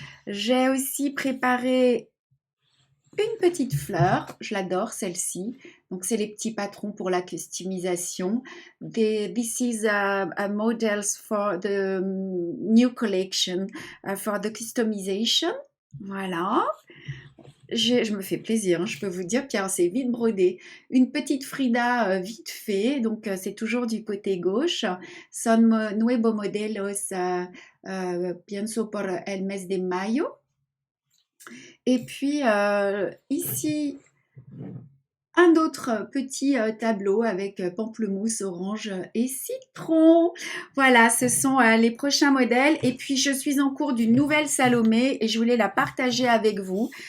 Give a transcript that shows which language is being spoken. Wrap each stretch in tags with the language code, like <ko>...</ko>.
<fr>J'ai aussi préparé une petite fleur, je l'adore celle-ci. Donc c'est les petits patrons pour la customisation.</fr> <en>This is a models for the new collection for the customization.</en> <fr>Voilà. Je me fais plaisir, hein, je peux vous dire, Pierre, c'est vite brodé. Une petite Frida vite fait, donc c'est toujours du côté gauche.</fr> <es>Son nuevo modelos, pienso por el mes de mayo.</es> <fr>Et puis ici, un autre petit tableau avec pamplemousse, orange et citron. Voilà, ce sont les prochains modèles. Et puis, je suis en cours d'une nouvelle Salomé et je voulais la partager avec vous.</fr>